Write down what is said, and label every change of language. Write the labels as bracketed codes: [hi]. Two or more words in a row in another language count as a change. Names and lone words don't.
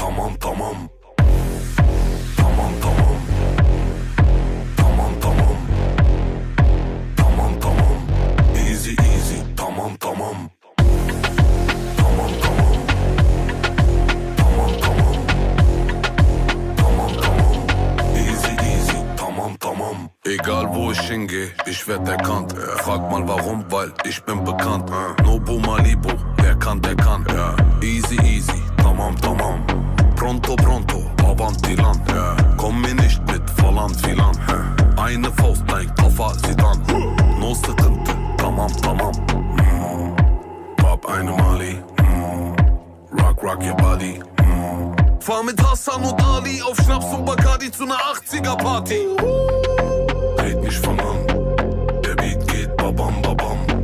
[tr] tamam tamam. Tamam tamam. Tamam tamam. Tamam tamam. [en] Easy easy [tr] tamam tamam. Tamam tamam. Tamam tamam. Tamam tamam. [en] Easy easy [tr] tamam tamam. [de] Egal wo ich hingehe, ich werd erkannt. Frag mal warum, weil ich bin bekannt. Nobu Malibu, wer kann, der kann. [en] Easy easy, [tr] tamam tamam. [it] Pronto pronto, avanti land. [de] Komm mir nicht mit [tr] falan filan. [de] Eine Faust, dein Koffer, sieht an. [tr] No sıkıntı, tamam tamam. [de] Pop eine Mali. [en] Rock rock your body. [de] Fahr mit Hassan und Ali auf Schnaps und Bacardi zu ner 80er Party. Red nicht von an, der Beat geht babam babam.